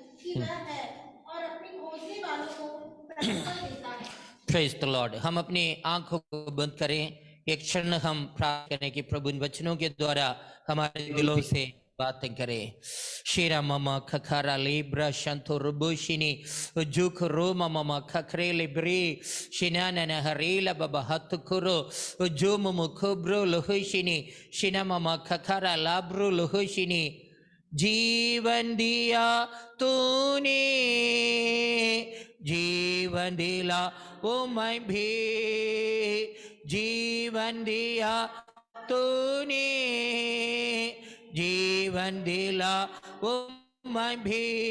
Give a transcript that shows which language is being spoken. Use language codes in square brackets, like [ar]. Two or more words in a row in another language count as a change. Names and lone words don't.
[hi] वह है और अपनी खोजने वालों को प्रत्युत्तर देता है। [en] praise the Lord. [hi] हम अपनी आंखों को बंद करें, एक क्षण हम प्रार्थना करें कि प्रभु इन वचनों के द्वारा हमारे दिलों से बातें करें। शेरा ममा खखारा लेब्रा शंतो रुबुशिनी जुख रो ममा खखरे लेब्रे शिना नन हरेला बाबा हत कुरो जो ममु खुब्रो लोहशिनी शिना ममा खखारा लाब्रो लोहशिनी। जीवन दिया तूने, जीवन दिला ओ मैं भी, जीवन दिया तूने, जीवन दिला ओ मैं भी।